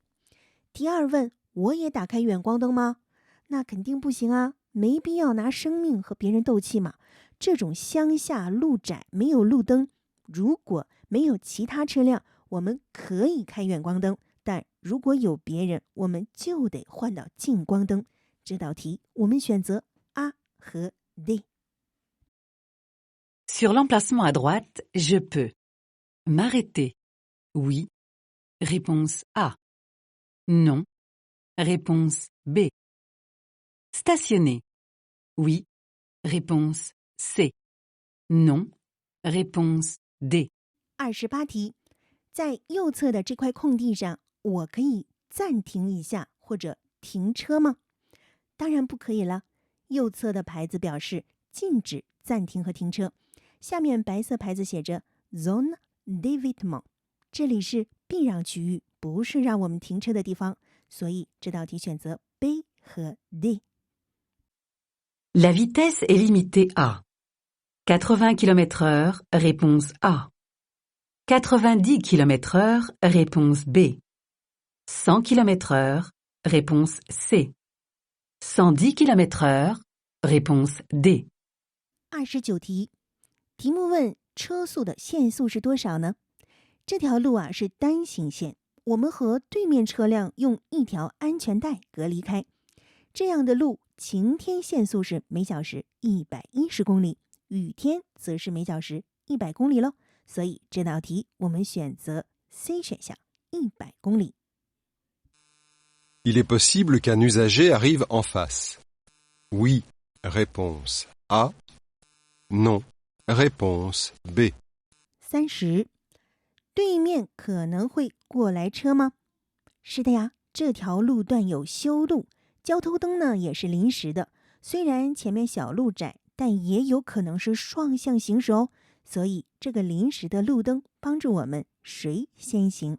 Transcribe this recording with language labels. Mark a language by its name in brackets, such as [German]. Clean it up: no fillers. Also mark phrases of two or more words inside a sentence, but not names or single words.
[Chinese] 第二问：我也打开远光灯吗？那肯定不行啊，没必要拿生命和别人斗气嘛。这种乡下路窄，没有路灯，如果没有其他车辆，我们可以开远光灯，但如果有别人，我们就得换到近光灯。这道题我们选择 A 和 D。 [French] Sur l'emplacement à droite, je peux m'arrêter. Oui. Réponse A. Non. Réponse B. Stationner. Oui. Réponse C. Non. Réponse D. [Chinese] 28题，在右侧的这块空地上，我可以暂停一下或者停车吗？当然不可以了。右侧的牌子表示禁止暂停和停车，下面白色牌子写着 [French] Zone d'évitement， [Chinese] 这里是避让区域，不是让我们停车的地方，所以这道题选择 B 和 D。 [French] La vitesse est limitée à 80 km/h, réponse A. 90 km/h, réponse B. 100 km/h, réponse C. 110 km/h, réponse D. [Chinese] 29题，题目问车速的限速是多少呢？这条路啊是单行线，我们和对面车辆用一条安全带隔离开。这样的路，晴天限速是每小时110公里，雨天则是每小时100公里喽。所以这道题我们选择 C 选项，100公里。 [French] Il est possible qu'un usager arrive en face. Oui. Réponse A. Non. Réponse B. [Chinese] 30，对面可能会过来车吗？是的呀，这条路段有修路，交通灯呢也是临时的。虽然前面小路窄，但也有可能是双向行驶哦。所以这个临时的路灯帮助我们谁先行。